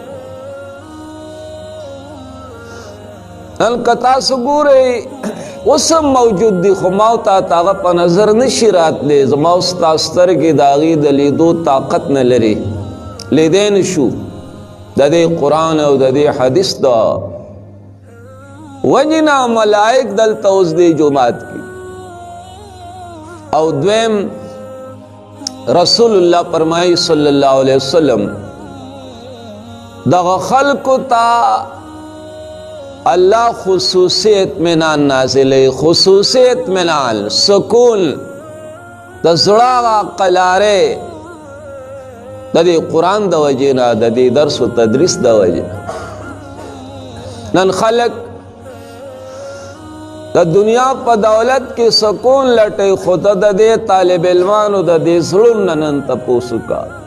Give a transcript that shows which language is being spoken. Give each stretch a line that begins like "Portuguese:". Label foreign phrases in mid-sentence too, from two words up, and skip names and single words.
Pashto: نن که تاسو ګورئ اوس هم موجود دي خو ما ته هغه په نظر نشي راتلی زما اوس ستا سترګې د هغې د لیدو طاقت نه لري لیدی نه شو د دې قرآن او د دې حدیث د وجې نه ملائک دلته اوس دې جومات کې او دویم رسول الله فرمایي
Arabic: صلی الله علیه وسلم
Pashto: دغه خلکو ته اللہ خصوصی اطمینان نازلی خصوصی اطمینان سکون دا زړه قلاره د دې قرآن د وجې نه د دې درس و تدریس د وجې نن خلک د دنیا په دولت کې سکون لټي خو د دې طالب علمانو د دې زړونو نه نن تپوس وکړه